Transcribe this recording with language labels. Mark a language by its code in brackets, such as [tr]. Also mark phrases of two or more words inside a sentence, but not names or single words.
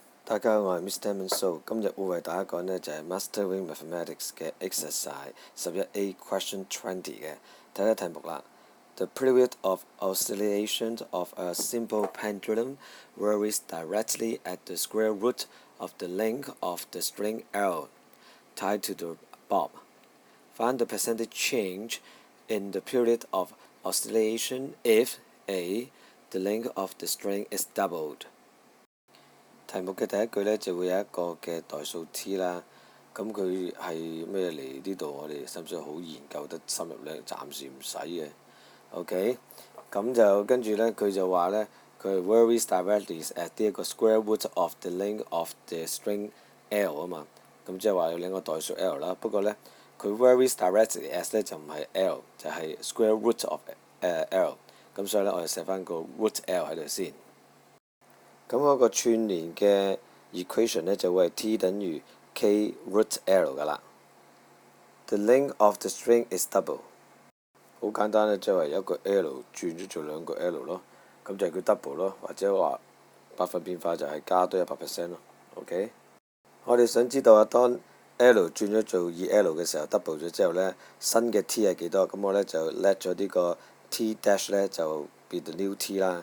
[yue] 大家好，我係 Mr. Manso， 今日會為大家講呢就係 Mastering Mathematics 嘅 Exercise 11A Question 20 嘅第一個題目啦。 [en] The period of oscillation of a simple pendulum varies directly at the square root of the length of the string L tied to the bob. Find the percentage change in the period of oscillation if A. The length of the string is doubled. [yue] 題目嘅第一句呢，就會有一個嘅代數 t 啦，咁佢係咩嚟？呢度我哋使唔使好研究得深入呢？暫時唔使嘅。OK， 咁就跟住呢，佢就話呢，佢 [en] varies directly at [yue] 呢一個 [en] square root of the length of the string L [yue] 啊嘛，咁即係話有兩個代數 L 啦。不過呢，佢 [en] varies directly at [yue] 呢就唔係 L， 就係 [en] square root of L。 [yue] 咁所以呢，我哋寫翻個 [en] root L [yue] 喺度先。咁嗰個串連嘅 equation 呢，就會係 t 等於 [en] k root L [yue] 噶啦。 [en] The length of the string is double。 [yue] 好簡單咧，即係話一個 L 轉咗做兩個 L 咯，咁就係叫 double 咯，或者話百分變化就係加多100% 咯。OK， 我哋想知道啊，當 L 轉咗做2L 嘅時候 double 咗之後呢，新嘅 t 係幾多？咁我呢，就 let 咗呢個 t dash 呢，就變到 [en] new t [yue] 啦。